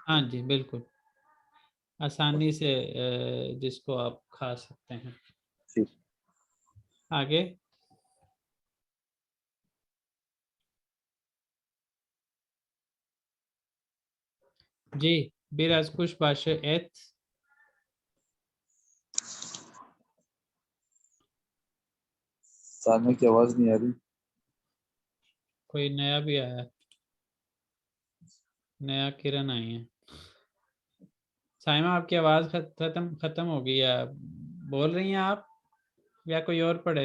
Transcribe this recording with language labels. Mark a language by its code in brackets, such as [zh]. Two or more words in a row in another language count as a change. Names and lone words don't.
[hi] हाँ जी बिल्कुल, आसानी से जिसको आप खा सकते हैं। ठीक। आगे जी, [tr] biraz kuşbaşı et, [hi] सामने की आवाज नहीं आ रही। कोई नया भी आया है, नया किरण आई है। साइमा आपकी आवाज खत्म हो गई है, बोल रही हैं आप या कोई और पढ़े?